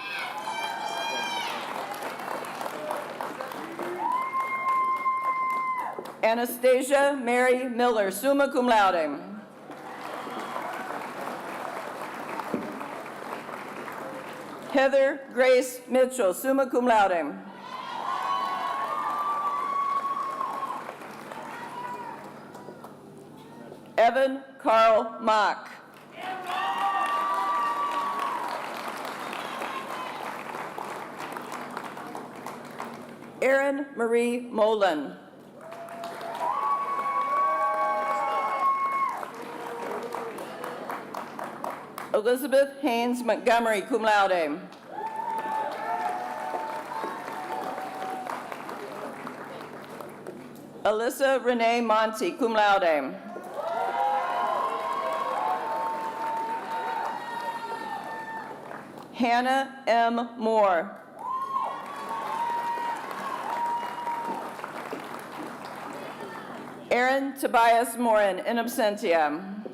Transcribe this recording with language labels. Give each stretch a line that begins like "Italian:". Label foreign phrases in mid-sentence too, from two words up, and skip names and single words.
English: Anastasia Mary Miller,
Latin: summa cum laude.
English: Heather Grace Mitchell,
Latin: summa cum laude.
English: Evan Carl Mock. Erin Marie Molen. Elizabeth Haynes Montgomery,
Latin: cum laude.
English: Alyssa Renee Monty,
Latin: cum laude.
English: Hannah M. Moore. Aaron Tobias Morin,
Latin: in absentia.